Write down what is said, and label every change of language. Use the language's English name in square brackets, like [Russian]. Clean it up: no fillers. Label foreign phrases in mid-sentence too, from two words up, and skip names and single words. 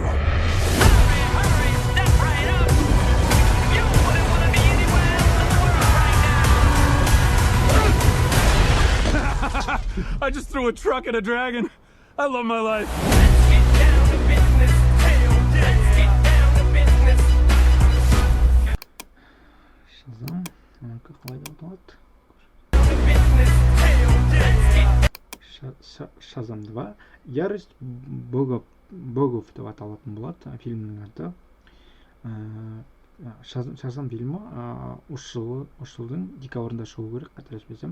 [English] Hurry, step right up. You wouldn't want to be anywhere else in the world right now. I just threw a truck at a dragon. I love my life. Let's get down to business. Let's get down to business. [Kazakh] Шазам. Қалай болады? Шазам 2. Ярость богов деп аталатын болады фильмнің аты. Шазам фильмі жылдың декабрында шығу керек, қателеспесем.